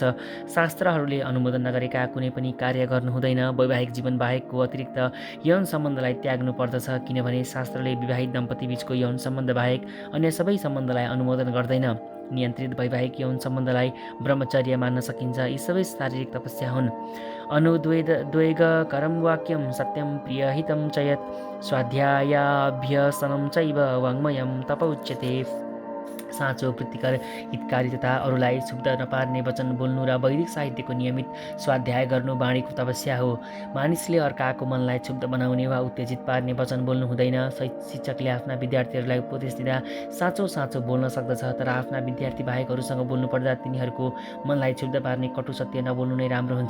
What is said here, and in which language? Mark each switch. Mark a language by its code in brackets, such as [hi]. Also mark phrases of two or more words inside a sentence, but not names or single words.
[ne] शास्त्रहरूले अनुमोदन नगरेका कुनै पनि कार्य गर्नु हुँदैन। वैवाहिक जीवन बाहेकको अतिरिक्त यौन सम्बन्धलाई त्याग्नु पर्दछ, किनभने शास्त्रले विवाहित दम्पति बीचको यौन सम्बन्ध बाहेक अन्य सबै सम्बन्धलाई अनुमोदन गर्दैन। नियन्त्रित वैवाहिक यौन सम्बन्धलाई ब्रह्मचर्य मान्न सकिन्छ। यी सबै शारीरिक तपस्या हुन्। [sa] अनुद्वेगकरं वाक्यं सत्यं प्रियहितं च यत् स्वाध्यायाभ्यसनं चैव वाङ्मयं तप उच्यते। [ne] साँचो, प्रीतिकर, हितकारी तथा अरूलाई क्षुब्ध नपार्ने वचन बोल्नु र वैदिक साहित्यको नियमित स्वाध्याय गर्नु वाणीको तपस्या हो। मानिसले अर्काको मनलाई क्षुब्ध बनाउने वा उत्तेजित पार्ने वचन बोल्नु हुँदैन। शिक्षकले आफ्ना विद्यार्थीहरूलाई उपदेश दिँदा साँचो साँचो बोल्न सक्दछ, तर आफ्ना विद्यार्थी बाहेकहरूसँग बोल्नुपर्दा तिनीहरूको मनलाई क्षुब्ध पार्ने कटु सत्य नबोल्नु नै राम्रो हुन्छ।